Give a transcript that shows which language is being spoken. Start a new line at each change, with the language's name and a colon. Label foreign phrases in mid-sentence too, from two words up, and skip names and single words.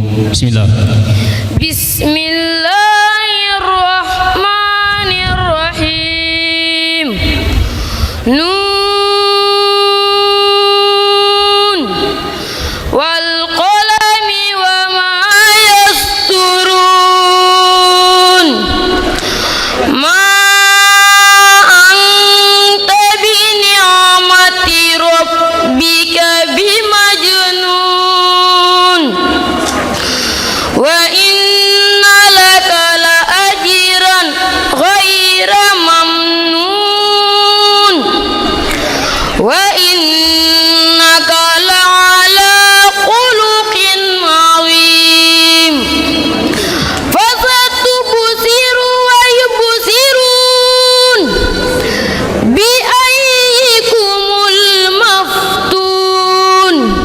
Arabic: bismillah. بسم الله الرحمن الرحيم. ن والقلم وما يسطرون. ما أنت بنعمة ربك بمجنون. وإن لك لأجرا غير ممنون. وإنك لعلى خلق عظيم. فستبصر ويبصرون بأيكم المفتون.